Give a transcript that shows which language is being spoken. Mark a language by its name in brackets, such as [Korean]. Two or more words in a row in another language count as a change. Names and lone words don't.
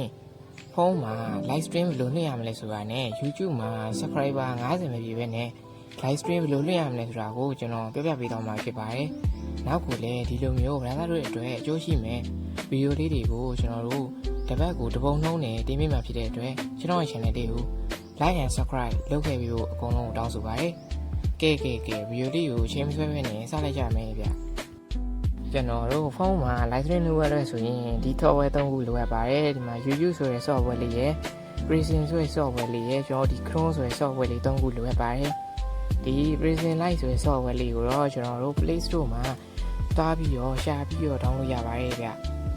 [Burmese] ဖုန်းမှာ [English] live stream [Burmese] ဘယ်လိုလုပ်ရမလဲဆိုတာနဲ့ YouTube မှာ subscriber 50ပဲပြည့်ပဲနဲ့ [English] live stream [Burmese] ဘယ်လိုလုပ်ရမလဲဆိုတာကိုကျွန်တော်ပြောပြပေးသွားမှာဖြစ်ပါတယ်နောက်ကိုလည်းဒီလို မျိုးဘာသာတို့အတွက်အကျိုးရှိမယ်ဗီဒီယိုလေးတွေကိုကျွန်တော်တို့တပတ်ကိုတစ်ပုံနှုံးနဲ့တင်ပြမှာဖြစ်တဲ့အတွက်ကျွန်တော်ရဲ့ channel လေးကို [English] like and [Burmese] subscribe လုပ်ခဲ့ပြီးတော့အကုန်လုံးတောင်းဆိုပါရစေ။ကဲဗီဒီယိုလေးကိုချိန်မဆွဲပဲနဲ့စလိုက်ကြမယ်ဗျ။ကျွန်တော်တို့ဖုန်းမှာ [English] live stream [Burmese] လုပ်ရတဲ့ဆိုရင်ဒီ software 3ခုလိုအပ်ပါတယ်။ဒီမှာ YouTube ဆိုတဲ့ software လေးရယ် Reason ဆိုတဲ့ software လေးရယ်ကျွန်တော်ဒီ Chrome ဆိုတဲ့ software လေး3ခုလိုအပ်ပါတယ်။ဒီ Reason Lite ဆိုတဲ့ software လေးကိုတော့ကျွန်တော်တို့ Play Store မှာတွားပြီးတော့ရှာပြီးတော့ download ရပါတယ်ဗျ။